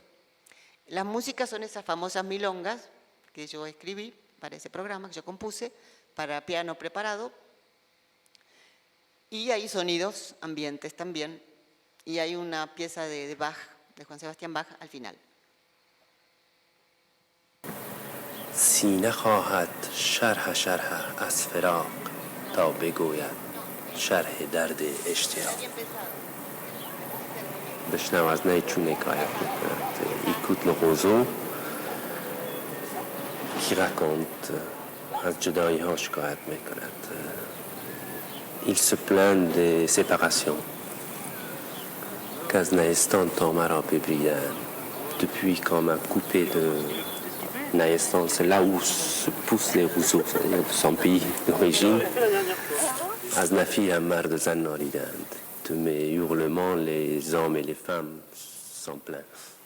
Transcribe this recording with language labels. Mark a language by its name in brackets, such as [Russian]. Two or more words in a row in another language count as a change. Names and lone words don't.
[Spanish] Las músicas son esas famosas milongas que yo escribí para ese programa, que yo compuse, para piano preparado. Y hay sonidos ambientes también. Y hay una pieza de Bach, de Juan Sebastián Bach, al final. [Persian] سینه خواهد شرح از فراق تا بگوید شرح درد اشتیاق. بشنو از نی چون حکایت میکند. [French] écoute le roseau qui raconte [Persian] از جدایی ها شکایت میکند. [French] Il se plaint des séparations qu'az [Persian] نیستان تا مرا ببریدند. [French] Depuis qu'on m'a coupé de Naïstan, c'est là où se poussent les roseaux, c'est-à-dire de son pays d'origine. Az nafi amar de zan noridand. De mes hurlements, les hommes et les femmes s'en plaignent.